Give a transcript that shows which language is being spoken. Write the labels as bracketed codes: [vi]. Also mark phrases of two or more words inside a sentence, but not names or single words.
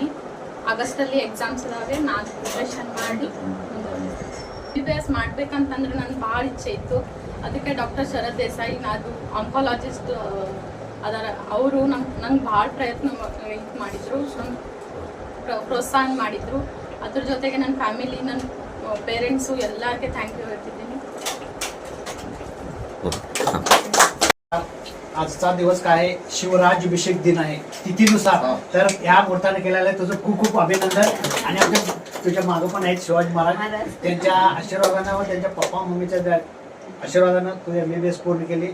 [kn] ಆಗಸ್ಟಲ್ಲಿ ಎಕ್ಸಾಮ್ಸ್ ಇದಾವೆ. ನಾನು ಪ್ರಿಪ್ರೇಷನ್ ಮಾಡಿ MBBS ಮಾಡ್ಬೇಕಂತಂದ್ರೆ ನನ್ಗೆ ಭಾಳ ಇಚ್ಛೆ ಇತ್ತು. ಅದಕ್ಕೆ ಡಾಕ್ಟರ್ ಶರತ್ ದೇಸಾಯಿ, ನಾನು ಆಂಕಾಲಜಿಸ್ಟ್ ಅದರ ಅವರು ನಂಗೆ ಭಾಳ ಪ್ರಯತ್ನ ಮಾಡಿದರು, ಪ್ರೋತ್ಸಾಹ ಮಾಡಿದರು. ಅದ್ರ ಜೊತೆಗೆ ನನ್ನ ಫ್ಯಾಮಿಲಿ, ನನ್ನ ಪೇರೆಂಟ್ಸು ಎಲ್ಲರಿಗೆ [en] thank you [kn] ಹೇಳ್ತಿದ್ದೀನಿ. [mr] आजचा दिवस काय आहे, शिवराज्याभिषेक दिन आहे तिथीनुसार. तर या मुहूर्ताने केलेलं आहे तुझं खूप खूप अभिनंदन. आणि आमच्या तुझ्या मागं पण आहेत शिवाजी महाराज, त्यांच्या आशीर्वादानं व त्यांच्या पप्पा मम्मीच्या आशीर्वादानं तू MBBS पूर्ण केली.